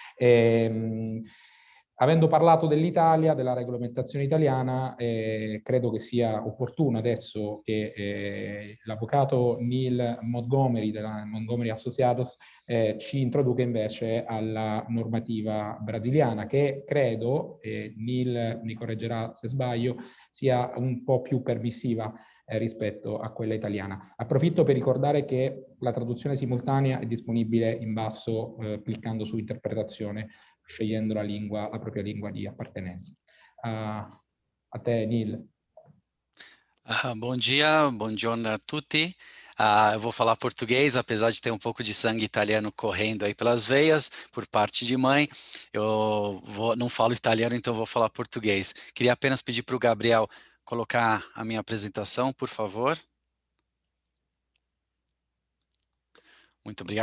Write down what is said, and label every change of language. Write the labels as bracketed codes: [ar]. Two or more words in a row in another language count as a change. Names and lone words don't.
[it] Avendo parlato dell'Italia, della regolamentazione italiana, credo che sia opportuno adesso che l'avvocato Neil Montgomery della Montgomery Associates ci introduca invece alla normativa brasiliana, che credo, Neil mi correggerà se sbaglio, sia un po' più permissiva rispetto a quella italiana. Approfitto per ricordare che la traduzione simultanea è disponibile in basso cliccando su interpretazione, scegliendo la propria lingua di appartenenza. A te, Neil. [pt] Bom dia, [it] buongiorno a tutti. [pt] Eu vou falar português, apesar de ter um pouco de sangue italiano correndo aí pelas veias, por parte de mãe. Eu não falo italiano, então vou falar português. Queria apenas pedir para o Gabriel colocar a minha apresentação, por favor. Muito obrigado.